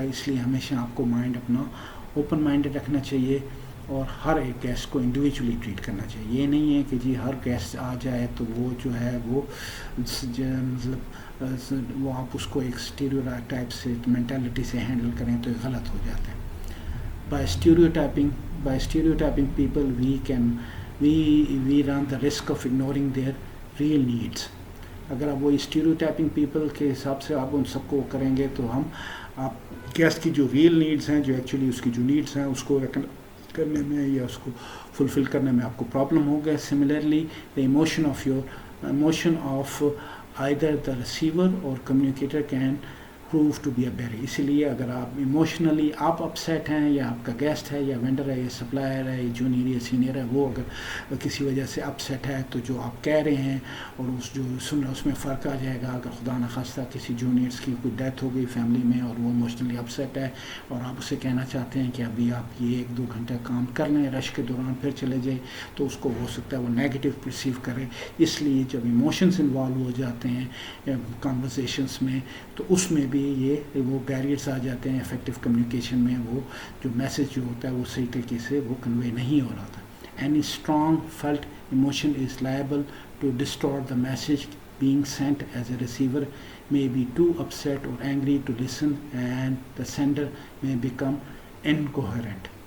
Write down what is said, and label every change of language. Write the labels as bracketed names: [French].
[Urdu] اس لیے ہمیشہ آپ کو مائنڈ اپنا اوپن مائنڈڈ رکھنا چاہیے اور ہر ایک گیسٹ کو انڈیویجولی ٹریٹ کرنا چاہیے. یہ نہیں ہے کہ جی ہر گیسٹ آ جائے تو وہ جو ہے وہ مطلب وہ آپ اس کو ایک اسٹیریو ٹائپ سے مینٹالٹی سے ہینڈل کریں تو غلط ہو جاتا ہے. [English] By stereotyping people we run the risk of ignoring their real needs. [Urdu] اگر آپ وہ اسٹیریو ٹائپنگ پیپل کے حساب سے آپ ان سب کو کریں گے تو آپ گیسٹ کی جو ریئل نیڈس ہیں، جو ایکچولی اس کی جو نیڈس ہیں اس کو کرنے میں یا اس کو فلفل کرنے میں آپ کو پرابلم ہوگا. [English] Similarly the emotion of either the receiver or communicator can prove to be a barrier. [Urdu] اسی لیے اگر آپ ایموشنلی آپ اپسیٹ ہیں یا آپ کا گیسٹ ہے یا وینڈر ہے یا سپلائر ہے یا جونیئر یا سینئر ہے وہ اگر کسی وجہ سے اپسیٹ ہے تو جو آپ کہہ رہے ہیں اور اس جو سن رہا اس میں فرق آ جائے گا. اگر خدا نخواستہ کسی جونیئرس کی کوئی ڈیتھ ہو گئی فیملی میں اور وہ ایموشنلی اپسیٹ ہے اور آپ اسے کہنا چاہتے ہیں کہ ابھی آپ یہ 1-2 گھنٹہ کام کر لیں رش کے دوران پھر چلے جائیں تو اس کو ہو سکتا ہے وہ نیگیٹو پرسیو کرے. اس لیے جب ایموشنز انوالو ہو جاتے ہیں کانورسیشنس میں تو اس میں بھی وہ بیریئرس آ جاتے ہیں افیکٹو کمیونیکیشن میں. وہ جو میسج جو ہوتا ہے وہ صحیح طریقے سے وہ کنوے نہیں ہو رہا تھا. [English] Any strong felt emotion is liable to distort the message being sent as a receiver may be too upset or angry to listen and the sender may become incoherent.